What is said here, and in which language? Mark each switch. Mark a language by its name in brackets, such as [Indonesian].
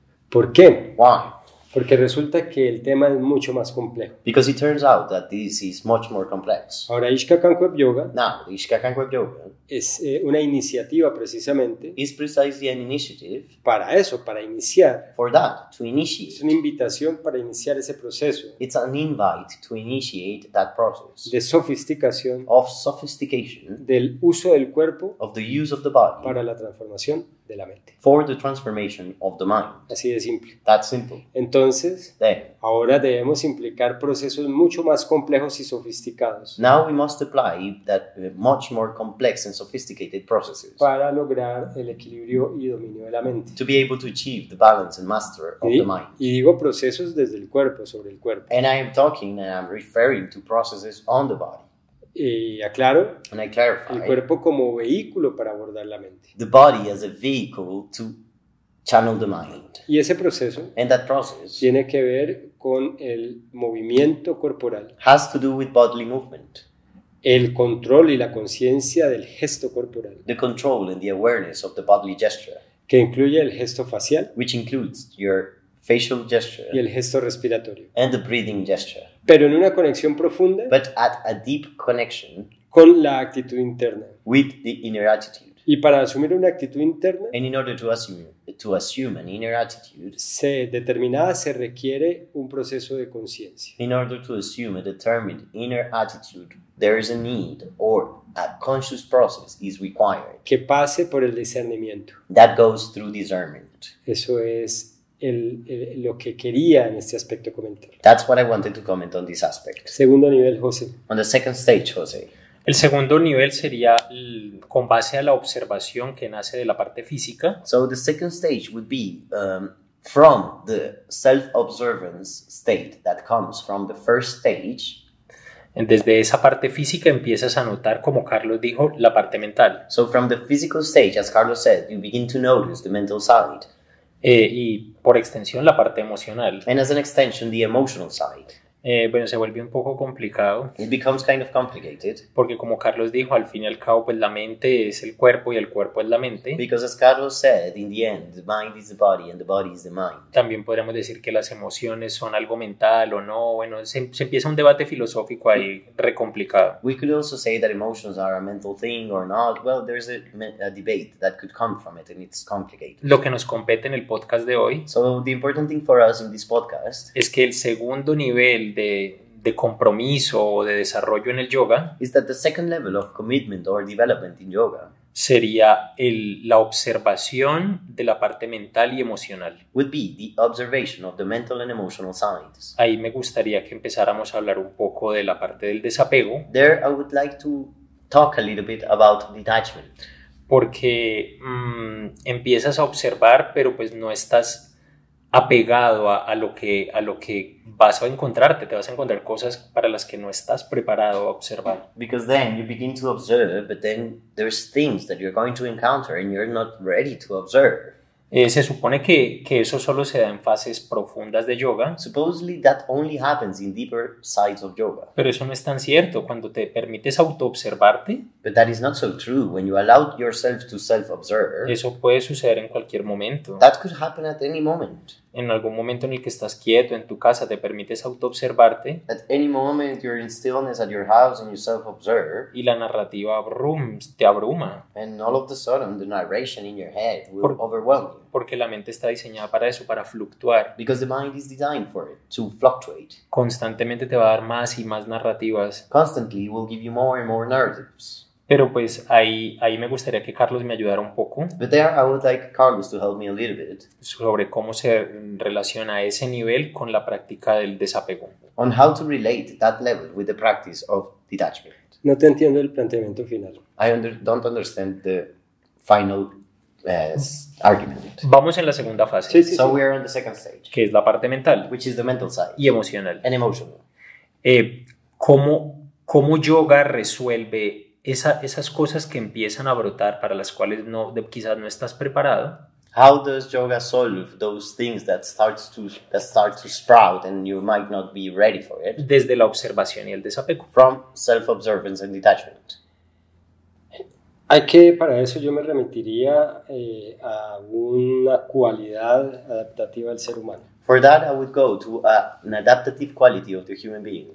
[Spanish] ¿Por qué? [English] Why? [Spanish] Porque resulta que el tema es mucho más complejo. [English] Because it turns out that this is much more complex. [Spanish] Ahora, Ishkakan Web Yoga [English] Now, the Ishkakan Web Yoga [Spanish] es una iniciativa precisamente [English] is precisely an initiative [Spanish] para eso, para iniciar. [English] for that, to [Spanish] Es [English] initiate. [Spanish] una invitación para iniciar ese proceso [English] It's an invite to initiate that process [Spanish] de sofisticación [English] of sophistication [Spanish] del uso del cuerpo [English] of the use of the body [Spanish] para la transformación de la mente. [English] for the transformation of the mind. [Spanish] Así de simple. [English] That's simple. [Spanish] Entonces, [English] Then, [Spanish] ahora debemos implicar procesos mucho más complejos y sofisticados [English] now we must apply that much more complex and sophisticated processes [Spanish] para lograr el equilibrio y dominio de la mente. [English] to be able to achieve the balance and master of [Spanish] Y, [English] the mind. [Spanish] y digo procesos desde el cuerpo, sobre el cuerpo. [English] And I am talking and I'm referring to processes on the body. [Spanish] Y aclaro, [English] And I [Spanish] el [English] clarify [Spanish] cuerpo como vehículo para abordar la mente. [English] the body as a vehicle to channel the mind. [Spanish] Y ese proceso [English] And that process [Spanish] tiene que ver con el movimiento corporal, [English] has to do with bodily movement, [Spanish] el control y la conciencia del gesto corporal, [English] the control and the awareness of the bodily gesture, [Spanish] que incluye el gesto facial [English] which includes your facial gesture [Spanish] y el gesto respiratorio, [English] and the breathing gesture, [Spanish] pero en una conexión profunda [English] but at a deep connection [Spanish] con la actitud interna. [English] with the inner attitude. [Spanish] Y para asumir una actitud interna [English] And in order to assume an inner attitude, [Spanish] determinada se requiere un proceso de conciencia. [English] in order to assume a determined inner attitude, there is a need or a conscious process is required [Spanish] Que pase por el discernimiento. [English] that goes through discernment. [Spanish] Eso es lo que quería en este aspecto comentar. [English] That's what I wanted to comment on this aspect. [Spanish] Segundo nivel, José. [English] On the second stage, Jose, [Spanish] El segundo nivel sería con base a la observación que nace de la parte física. [English] so the second stage would be from the self-observance state that comes from the first stage. [Spanish] Desde esa parte física empiezas a notar, como Carlos dijo, la parte mental. [English] So from the physical stage, as Carlos said, you begin to notice the mental side, [Spanish] Y por extensión la parte emocional. [English] and as an extension, the emotional side. [Spanish] Bueno, se vuelve un poco complicado [English] It becomes kind of complicated [Spanish] porque, como Carlos dijo, al fin y al cabo, pues la mente es el cuerpo y el cuerpo es la mente. [English] because, as Carlos said, in the end, the mind is the body and the body is the mind. [Spanish] También podríamos decir que las emociones son algo mental o no. Bueno, se empieza un debate filosófico ahí re complicado. [English] We could also say that emotions are a mental thing or not. Well, there's a debate that could come from it, and it's complicated. [Spanish] Lo que nos compete en el podcast de hoy [English] So the important thing for us in this podcast [Spanish] es que el segundo nivel de compromiso o de desarrollo en el yoga [English] is that the second level of commitment or development in yoga [Spanish] sería la observación de la parte mental y emocional. [English] would be the observation of the mental and emotional sides. [Spanish] Ahí me gustaría que empezáramos a hablar un poco de la parte del desapego, [English] There, I would like to talk a little bit about detachment, [Spanish] porque empiezas a observar, pero pues no estás apegado a lo que vas a encontrarte. Te vas a encontrar cosas para las que no estás preparado a observar. [English] because then you begin to observe, but then there's things that you're going to encounter and you're not ready to observe. [Spanish] Se supone que eso solo se da en fases profundas de yoga, [English] Supposedly that only happens in deeper sides of yoga, [Spanish] pero eso no es tan cierto. Cuando te permites autoobservarte, [English] but that is not so true. When you allow yourself to self-observe, [Spanish] eso puede suceder en cualquier momento. [English] that could happen at any moment. [Spanish] En algún momento en el que estás quieto en tu casa, te permites autoobservarte [English] At any moment, you're in stillness at your house and you self-observe, [Spanish] y la narrativa te abruma, [English] and all of a sudden the narration in your head will [Spanish] Por- [English] overwhelm you. [Spanish] porque la mente está diseñada para eso, para fluctuar. [English] Because the mind is designed for it, to fluctuate. [Spanish] Constantemente te va a dar más y más narrativas, [English] Constantly, it will give you more and more narratives. [Spanish] pero pues ahí me gustaría que Carlos me ayudara un poco [English] But there, I would like Carlos to help me a little bit [Spanish] sobre cómo se relaciona ese nivel con la práctica del desapego. [English] on how to relate that level with the practice of detachment. [Spanish] No te entiendo el planteamiento final. [English] I don't understand the final argument. [Spanish] Vamos en la segunda fase, Sí, sí, [English] So [Spanish] sí. [English] we are on the second stage, [Spanish] que es la parte mental [English] which is the mental side [Spanish] y emocional. [English] and emotional. [Spanish] ¿Cómo yoga resuelve esas cosas que empiezan a brotar para las cuales quizás no estás preparado, [English] how does yoga solve those things that start to sprout and you might not be ready for it? [Spanish] desde la observación y el desapego. [English] From self-observance and detachment. [Spanish] Para eso yo me remitiría a una cualidad adaptativa del ser humano. [English] For that, I would go to an adaptative quality of the human being.